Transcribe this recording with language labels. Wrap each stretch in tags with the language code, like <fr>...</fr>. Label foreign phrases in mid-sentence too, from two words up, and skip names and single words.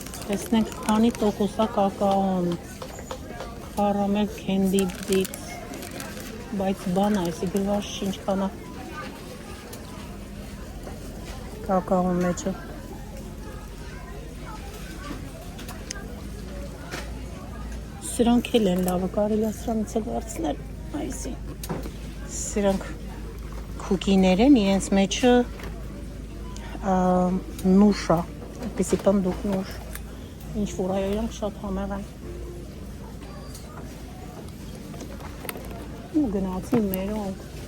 <hy>Տեսնենք քանի տոկոսա կակաոն։</hy> <en>Caramel candy bits։</en> <hy>Բայց բան է, այսի գրված չի ինչքան է կակաոն մեջը։ Սրանք էլ են լավը, կարելի է սրանից էլ վերցնել, այսի։ Սրանք քուկիներ են, իրենց մեջը նուշ է, այդպիսի պնդուկ նուշ, ինչ որ այ իրանք շատ համեղ են։ Ու գնացին մերոնք։</hy>